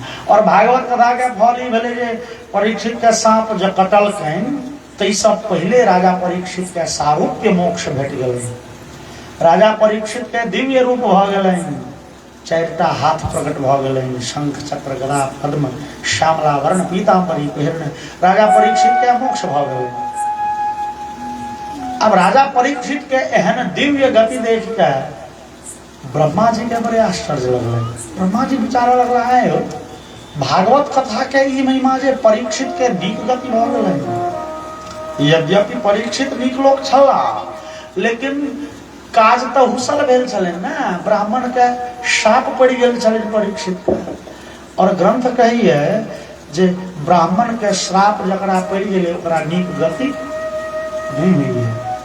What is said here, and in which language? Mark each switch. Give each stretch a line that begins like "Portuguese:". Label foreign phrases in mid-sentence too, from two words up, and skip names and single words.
Maithili: और भागवत कथा के फल ई भेलै जे परीक्षित के सांप जे कटलखिन तै सब पहले राजा परीक्षित के सारूप्य मोक्ष भेट गेलनि। राजा परीक्षित के दिव्य रूप भ गेलनि, 4टा हाथ प्रकट भ गेलनि, शंख चक्र गदा पद्म श्यामला वर्ण पीताम्बरी पहिरने राजा परीक्षित के मोक्ष भ गेलनि। अब राजा परीक्षित के एहन दिव्य गति देख के ब्रह्मा जी के बड़े आश्चर्य लगल। ब्रह्मा जी विचार लगला है भागवत कथा के ई महिमा जे परीक्षित के नीक गति भ गेलनि। यद्यपि परीक्षित नीक लोक छला, लेकिन काज तो हुसल भेल छलै ना, ब्राह्मण के शाप पड़ गेल छलै परीक्षित के। और ग्रंथ कहिए जे ब्राह्मण के श्राप जकरा पड़ गेलै ओकरा नीक गति नहीं मिली है।